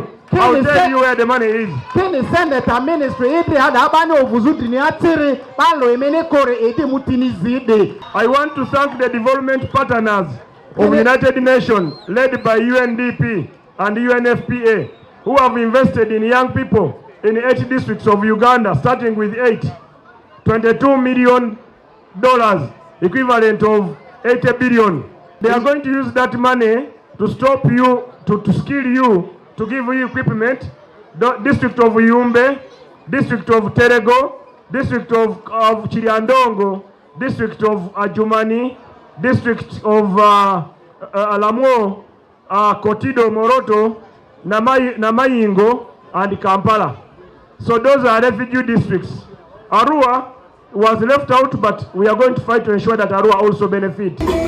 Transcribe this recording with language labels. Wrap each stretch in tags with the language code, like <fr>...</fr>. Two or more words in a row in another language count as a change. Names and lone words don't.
<en>I'll tell you where the money is. I want to thank the development partners of United Nations, led by UNDP and UNFPA, who have invested in young people in 8 districts of Uganda, starting with 22 million dollars, equivalent of 80 billion. They are going to use that money to stop you, to skill you, to give you equipment. The district of Yumbe, district of Terego, district of Chiriandongo, district of Ajumani, district of Alamo, Kotido, Moroto, Namayingo, and Kampala. So those are refugee districts. Arua was left out, but we are going to fight to ensure that Arua also benefits.</en>